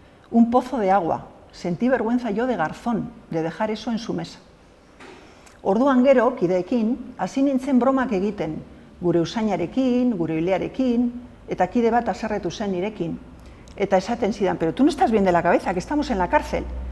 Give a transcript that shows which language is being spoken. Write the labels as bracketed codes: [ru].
[es] Un pozo de agua, sentí vergüenza yo de garzón, de dejar eso en su mesa. [eu] Orduan gero, kideekin, hasi nintzen bromak egiten, gure usainarekin, gure hilearekin, eta kide bat haserretu zen nirekin. Eta esaten zidan, [es] pero tú no estás bien de la cabeza, que estamos en la cárcel.